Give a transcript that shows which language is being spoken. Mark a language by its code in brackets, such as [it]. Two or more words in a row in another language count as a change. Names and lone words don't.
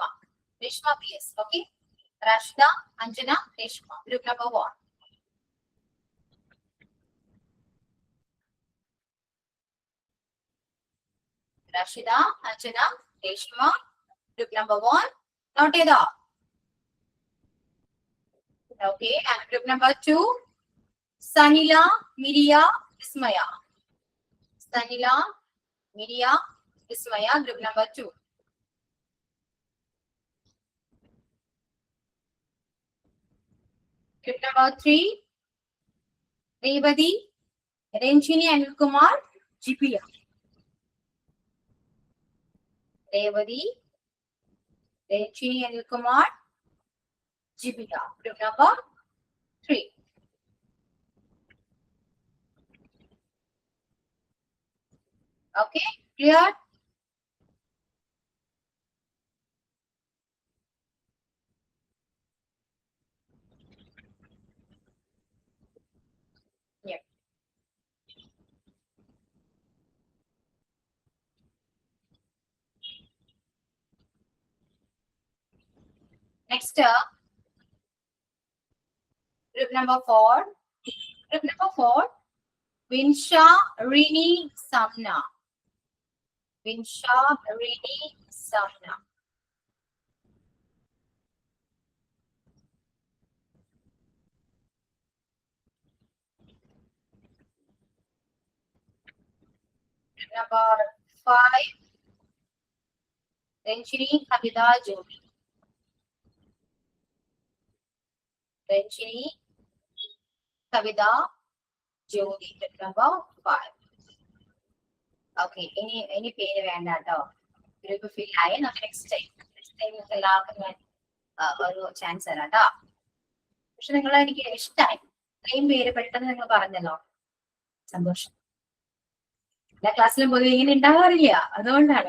[ml] രേഷ്മ PS. ഓക്കെ. റാഷിദ, അഞ്ജന, രേഷ്മ. [en] group number 1. [ml] റാഷിദ, അഞ്ജന, രേഷ്മ. [en] group number 1. [ml] നോട്ട് ചെയ്തോ? [en] Okay. And group number 2, Sanila, Miria, Ismaya. Sanila, Miria, Ismaya. Group number 2. Group number 3, Revati, Renchini, Anil Kumar, GPM. Revati, Renchini, Anil Kumar, GPM. Group number 3. Okay, clear? Yeah. Next, group number 4. Group number 4, Vinsha, Rini, Samna. Vinsha, Rini, Samna. Group number 5, Renchini, Kavita, Jodi. Renchini, Kavita, Jodi. Group number 5. Okay, any [ml] പേര് വേണ്ട കേട്ടോ. [en] group fill [ml] ആയി. നമുക്ക് [en] next time [ml] എല്ലാവർക്കും ഞാൻ ഒരു ചാൻസ് തരാം കേട്ടോ. പക്ഷെ നിങ്ങൾ എനിക്ക് ഇഷ്ടമായി, ഇത്രയും പേര് പെട്ടെന്ന് നിങ്ങൾ പറഞ്ഞല്ലോ, സന്തോഷം. എല്ലാ ക്ലാസ്സിലും പൊതുവെ ഇങ്ങനെ ഉണ്ടാവാറില്ല, അതുകൊണ്ടാണ്.